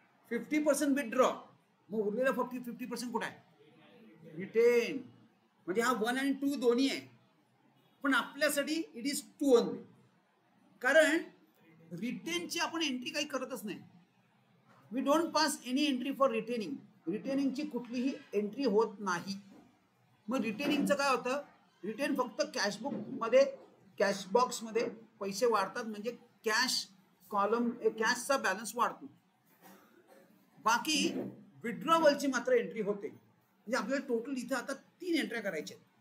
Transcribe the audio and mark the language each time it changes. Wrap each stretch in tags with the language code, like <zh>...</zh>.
<mr>50% withdraw, मग उरलेलं 50% कुठं आहे? रिटेन. म्हणजे हा 1 आणि 2 दोन्ही आहे. पण आपल्यासाठी</mr> <en>It is 2 only.</en> <mr>कारण रिटेनची आपण एंट्री काही करतच नाही.</mr> <en>We don't pass any entry for retaining.</en> <mr>रिटेनिंगची कुठलीही एंट्री होत नाही. मग रिटेनिंगचं काय होतं? रिटेन फक्त कॅशबुकमध्ये, कॅश बॉक्समध्ये पैसे वाढतात, म्हणजे कॅश कॉलम, कॅशचा बॅलन्स वाढतो. बाकी विड्रॉवलची मात्र एंट्री होते. म्हणजे आपल्याला टोटल इथं आता 3 एंट्र्या करायच्या.</mr>